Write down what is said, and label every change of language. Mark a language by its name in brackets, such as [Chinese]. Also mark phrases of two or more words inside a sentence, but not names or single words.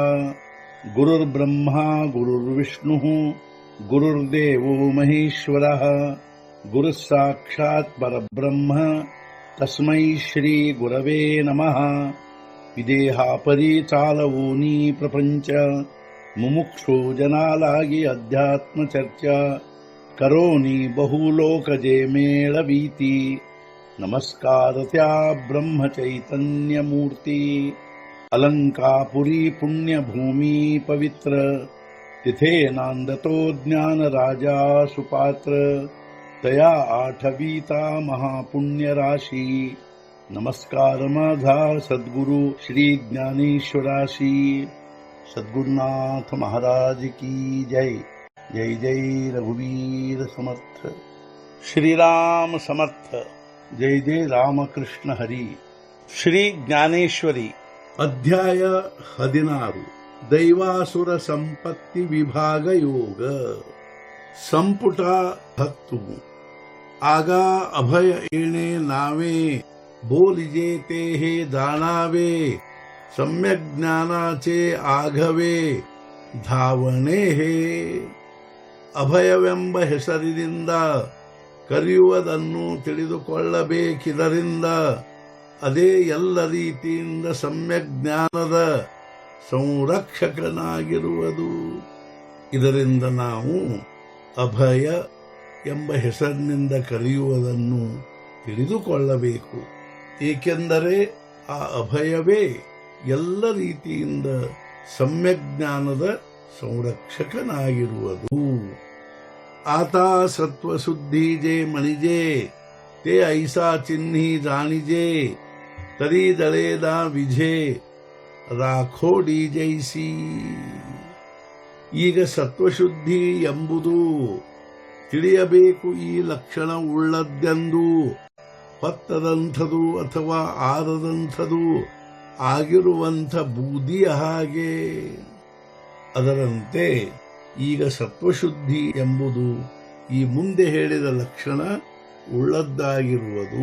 [Sanskrit] गुरुर्ब्रह्मा गुरुर्विष्णुः गुरुर्देवो महेश्वरः गुरुः साक्षात् परब्रह्म तस्मै श्री गुरवे नमः। [Marathi] विदेहापरि चालवोनी प्रपंच मुमुक्षु जनालागी अध्यात्म चर्चा करोनी बहुलोकजे मेळवीती। नमस्कार त्या ब्रह्म चैतन्य मूर्ती अलंकापुरी पुण्यभूमी पवित्र तिथे नांदतो ज्ञान राजा सुपात्र तया आठवीता महापुण्य राशी। नमस्कार माझा सद्गुरु श्री ज्ञानेश्वराशी। [Hindi] सद्गुरुनाथ महाराज की जय। [Marathi] जय जय रघुवीर समर्थ। श्रीराम समर्थ। जय जय रामकृष्ण हरी। [Kannada] ಶ್ರೀ ಜ್ಞಾನೇಶ್ವರಿ ಅಧ್ಯಾಯ 16 ದೈವಾಸುರ ಸಂಪತ್ತಿ ವಿಭಾಗ ಯೋಗ ಸಂಪುಟ 10 [Marathi] आता अभय येणे नावे बोलिजे ते हे दानावे सम्यक ज्ञानाचे आघवे धावणे हे। [Kannada] ಅಭಯವೆಂಬ ಹೆಸರಿನಿಂದ ಕರೆಯುವುದನ್ನು ತಿಳಿದುಕೊಳ್ಳಬೇಕಿದರಿಂದ ಅದೇ ಎಲ್ಲ ರೀತಿಯಿಂದ ಸಮ್ಯಕ್ ಜ್ಞಾನದ ಸಂರಕ್ಷಕನಾಗಿರುವುದು। ಇದರಿಂದ ನಾವು ಅಭಯ ಎಂಬ ಹೆಸರಿನಿಂದ ಕರೆಯುವುದನ್ನು ತಿಳಿದುಕೊಳ್ಳಬೇಕು, ಏಕೆಂದರೆ ಆ ಅಭಯವೇ ಎಲ್ಲ ರೀತಿಯಿಂದ ಸಮ್ಯಕ್ ಜ್ಞಾನದ ಸಂರಕ್ಷಕನಾಗಿರುವುದು। [Marathi] आता सत्त्वशुद्धि जे म्हणिजे ते ऐसा चिन्ही जाणिजे तरी दळेदा विझे राखोडी जैसी। [Kannada] ಈಗ ಸತ್ವಶುದ್ಧಿ ಎಂಬುದು ತಿಳಿಯಬೇಕು ಈ ಲಕ್ಷಣ ಉಳ್ಳದ್ದೆಂದು ಹೊತ್ತದಂಥದು ಅಥವಾ ಆರದಂಥದು ಆಗಿರುವಂಥ ಬೂದಿಯ ಹಾಗೆ। ಅದರಂತೆ ಈಗ ಸತ್ವಶುದ್ಧಿ ಎಂಬುದು ಈ ಮುಂದೆ ಹೇಳಿದ ಲಕ್ಷಣ ಉಳ್ಳದ್ದಾಗಿರುವುದು।